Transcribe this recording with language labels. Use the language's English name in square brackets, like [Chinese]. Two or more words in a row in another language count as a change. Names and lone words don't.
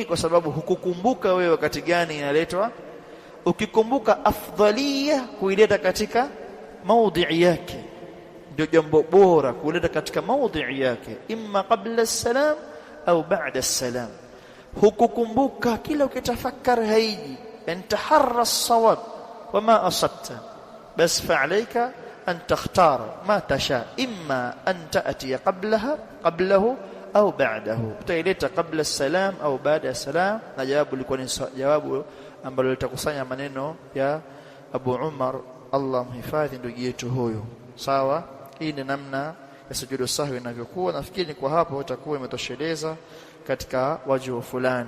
[Swahili] Kwa sababu hukukumbuka wewe wakati gani inaletwa. Ukikumbuka afdalia kuileta katika maudhi yake, ndio jambo bora kuleta katika maudhi yake, [Arabic] إما قبل سلام [Swahili] au [Arabic] بعد سلام. [Swahili] Hukukumbuka kila ukitafakari haiji, [Arabic] إن تحرى الصواب وما أصبت، بس فعليك أن تختار ما تشاء، إما أن تأتي قبله أو بعده. [Swahili] Utaileta [Arabic] قبل سلام [Swahili] au [Arabic] بعد سلام, [Swahili] na jawabu liko ni jawabu ambalo litakusanya maneno ya Abu Umar, Allah mhifadhi ndugu yetu huyo, sawa. Hii ni namna ya sujudu sahwi inavyokuwa. Nafikiri kwa hapo itakuwa imetosheleza katika wajhu fulani.